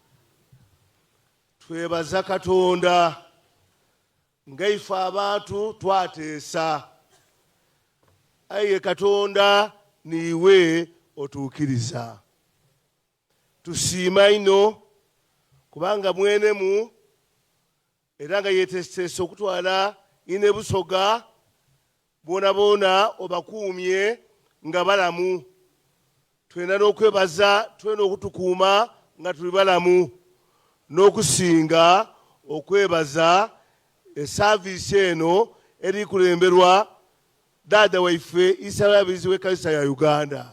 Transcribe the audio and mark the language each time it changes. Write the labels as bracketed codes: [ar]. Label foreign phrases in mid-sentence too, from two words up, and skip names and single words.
[lg] Twebaza Katonda nga ife abantu twateesa. Aye Katonda niwe otuukiriza. Tusiima ino kubanga mwenemu era nga yeeteeseteese okutwala ine Busoga boona obakuumye nga balamu. Twena n'okwebaza, twena okutukuuma nga tuli balamu, n'okusinga okwebaza esaaviisi eno eri kulemberwa Dada waife Isarabizi w'Ekanisa ya Uganda.